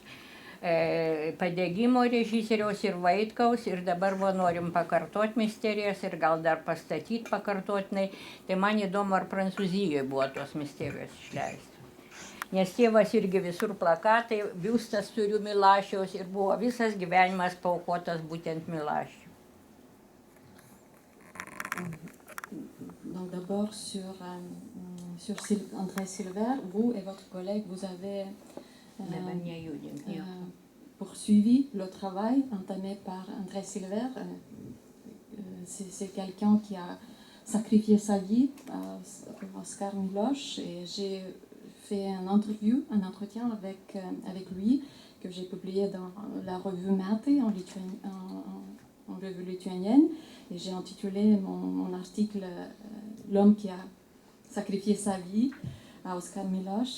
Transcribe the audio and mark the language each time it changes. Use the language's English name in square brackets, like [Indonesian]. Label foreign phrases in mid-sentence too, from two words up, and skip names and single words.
[Lithuanian] Padegimo režisieriaus ir Vaitkaus ir dabar norim pakartoti misterijas ir gal dar pastatyti pakartotinai. Tai man įdomu, ar Prancūzijoje buvo tos misterijos išleistos. Nes tėvas irgi visur plakatai, biustas turiu Milašiaus ir buvo visas gyvenimas paaukotas būtent Milašiui. [French] Donc d'abord sur André Silver, vous et votre collègue, vous avez poursuivi le travail entamé par André Silver. C'est quelqu'un qui a sacrifié sa vie pour Oskar Miloš et j'ai fait un entretien avec lui que j'ai publié dans la revue Metai en revue lituanienne et j'ai intitulé mon article L'homme qui a sacrifié sa vie à Oskar Miloš.